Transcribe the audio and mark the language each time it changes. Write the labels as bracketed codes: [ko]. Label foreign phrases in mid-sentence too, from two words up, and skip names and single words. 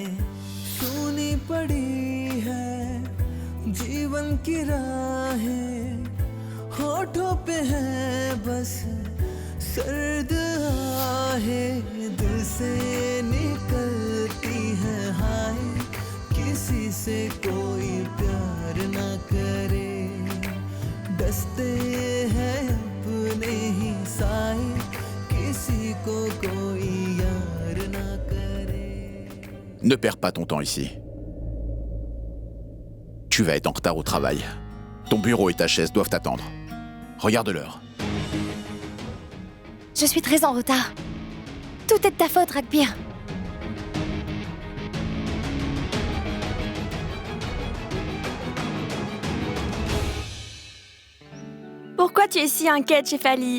[hi] सूनी पड़ी है जीवन की राहें होठों पे है बस सर्द आहें दिल से निकलती है हाय किसी से कोई प्यार ना करे डसते हैं अपने ही साए किसी को कोई यार ना करे. [fr] Ne perds pas ton temps ici. Tu vas être en retard au travail. Ton bureau et ta chaise doivent t'attendre. Regarde l'heure. Je suis très en retard. Tout est de ta faute, Ragbir. Pourquoi tu es si inquiète, Shefali?